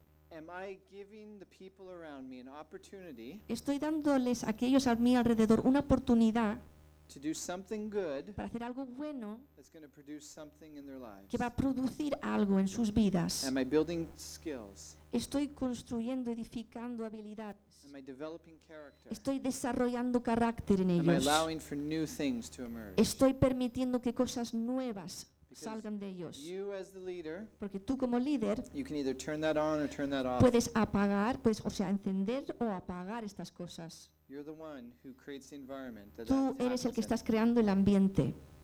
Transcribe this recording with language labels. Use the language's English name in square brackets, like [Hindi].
[English] am I giving the people around me an opportunity, [Spanish] estoy dándoles a aquellos a mi alrededor una oportunidad [English] to do something good, [Spanish] para hacer algo bueno, [English] that's going to produce something in their lives. [Spanish] Que va a producir algo en sus vidas. [English] Am I building skills? [Spanish] Estoy construyendo, edificando habilidades. [English] Am I developing character? [Spanish] Estoy desarrollando carácter en ellos. [English] Am I allowing for new things to emerge? [Spanish] Estoy permitiendo que cosas nuevas salgan de ellos. [English] You as the leader, [Spanish] porque tú como líder, [English] you can either turn that on or turn that off. [Spanish] Puedes apagar, pues, o sea, encender o apagar estas cosas. [English] You're the one who creates the environment that [Spanish] tú eres el que estás creando el ambiente.